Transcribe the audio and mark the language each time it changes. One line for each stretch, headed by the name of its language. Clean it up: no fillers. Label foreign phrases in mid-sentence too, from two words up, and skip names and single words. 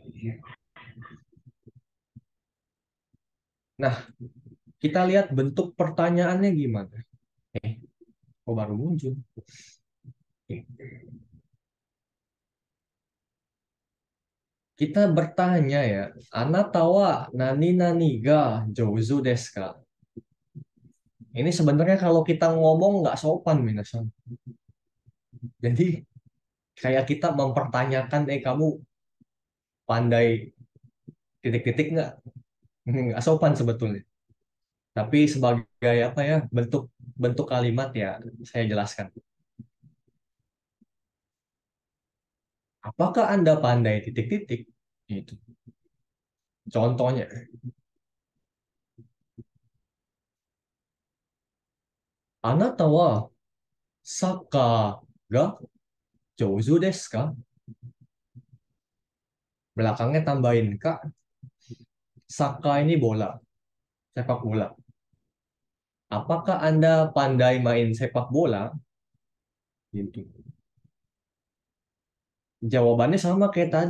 Indonesian: Nah, kita lihat bentuk pertanyaannya gimana. Kok baru muncul? Oke. Kita bertanya ya,
Japanese: あなたは何々が上手ですか?
Indonesian: Ini sebenarnya kalau kita ngomong nggak sopan, Minasan. Jadi kayak kita mempertanyakan, kamu pandai titik-titik nggak? Nggak sopan sebetulnya. Tapi sebagai apa ya, bentuk bentuk kalimat ya, saya jelaskan. Apakah Anda pandai titik-titik? Itu. Contohnya,
Japanese: あなたはサッカーが上手ですか?
Indonesian: Belakangnya tambahin kak. Saka ini bola, sepak bola. Apakah Anda pandai main sepak bola? Gitu. Jawabannya sama kayak tadi.